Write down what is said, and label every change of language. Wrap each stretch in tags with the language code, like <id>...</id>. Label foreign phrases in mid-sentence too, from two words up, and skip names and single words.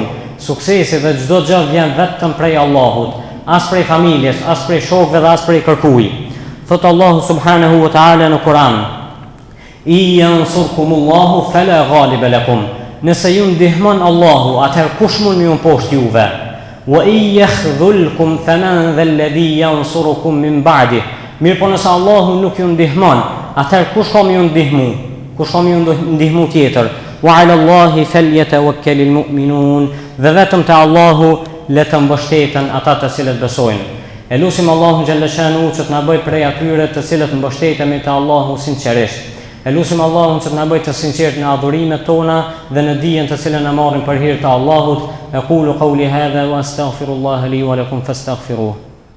<sq>Suksesi dhe çdo gjë vjen vetëm prej Allahut, as prej familjes, as prej shokëve dhe as prej kërkuj. Thot Allahu</sq> <ar>سبحانه وتعالى</ar> <sq>në Kur'an:</sq> <ar>"إن ينصركم الله فلا غالب لكم."</ar> <sq>Nëse ju ndihmon Allahu, atëherë kush mund ju poshtë juve?</sq> <ar>"وإن يخذلكم فمن ذا الذي ينصركم من بعده."</ar> <sq>Mirë po nëse Allahu nuk ju ndihmon, atëherë kush ka më ju ndihmu? Kush ka më ju ndihmu tjetër?</sq> <ar>"وعلى الله فليتوكل المؤمنون."</ar> <sq>Dhe vetëm te Allahu le të mbështeten ata të cilët besojnë. E lutim Allahun</sq> <ar>جل شأنه</ar> <sq>që të na bëj prej atyre të cilët mbështetemi te Allahu sinqerisht. E lutim Allahun që të na bëj të sinqert në adhurimet tona dhe në dijen të cilën na marrim për hir të Allahut.</sq> <ar>أقول قولي هذا وأستغفر الله لي ولكم فاستغفروه.</ar>